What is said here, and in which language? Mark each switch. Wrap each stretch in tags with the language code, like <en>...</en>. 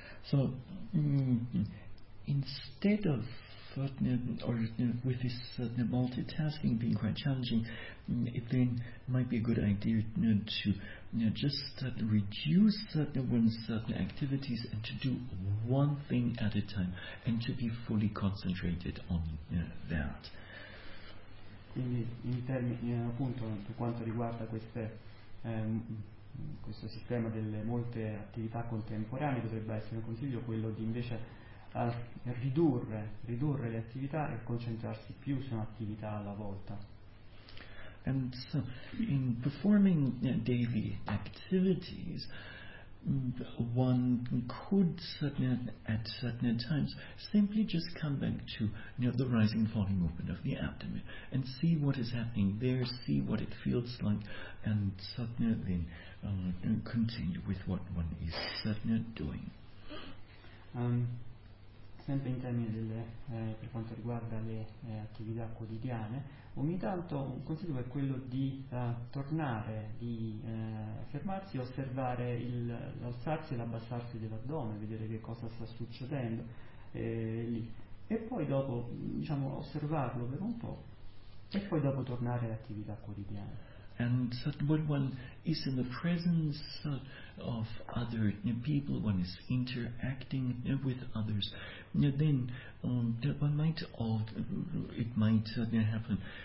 <en>So instead of with this multitasking being quite challenging, it then might be a good idea to just reduce one's activities and to do one thing at a time and to be fully concentrated on that.</en> <it>Quindi in termini appunto per quanto riguarda queste questo sistema delle molte attività contemporanee, potrebbe essere un consiglio quello di invece ridurre le attività e concentrarsi più su un'attività alla volta.</it> <en>And so in performing daily activities, one could at certain times simply just come back to the rising and falling movement of the abdomen and see what is happening there, see what it feels like, and then continue with what one is doing.</en> <it>Sempre in termini per quanto riguarda le attività quotidiane, ogni tanto un consiglio è quello di tornare, di fermarsi, osservare l'alzarsi e l'abbassarsi dell'addome, vedere che cosa sta succedendo lì. E poi dopo, diciamo, osservarlo per un po', e poi dopo tornare alle attività quotidiane.</it> <en>And when one is in the presence of other people, one is interacting with others, then one might happen</en>